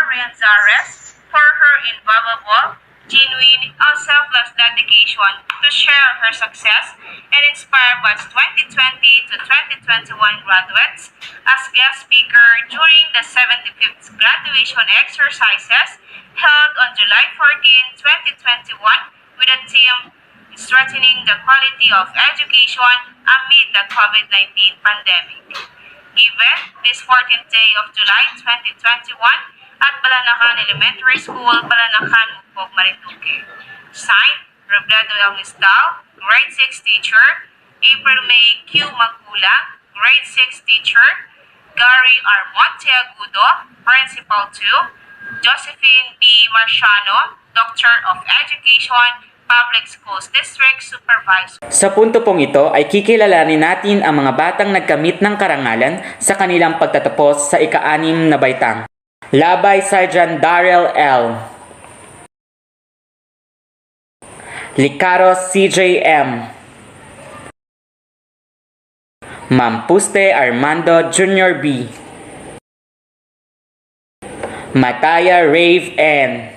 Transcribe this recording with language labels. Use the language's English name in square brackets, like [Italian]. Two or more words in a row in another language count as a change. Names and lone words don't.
[English] Renzares for her invaluable, genuine, and selfless dedication to share her success and inspire batch 2020 to 2021 graduates as guest speaker during the 75th graduation exercises held on July 14, 2021 with a theme Strengthening the Quality of Education Amid the COVID-19 Pandemic. Given this 14th day of July 2021 at Balanacan Elementary School, Balanacan, Mukpog, Marinduque. Signed, Robledo L. Nistal, Grade 6 Teacher, April May Q. Magula, Grade 6 Teacher, Gary R. Monteagudo, Principal 2, Josephine B. Marciano, Doctor of Education, Public Schools District Supervisor. [Filipino] Sa punto pong ito ay kikilalanin natin ang mga batang nagkamit ng karangalan sa kanilang pagtatapos sa ika-6 na baitang. Labay Sergeant Darrell L. Licaros CJM. Mampuste Armando Jr. B. Mataya Rave N.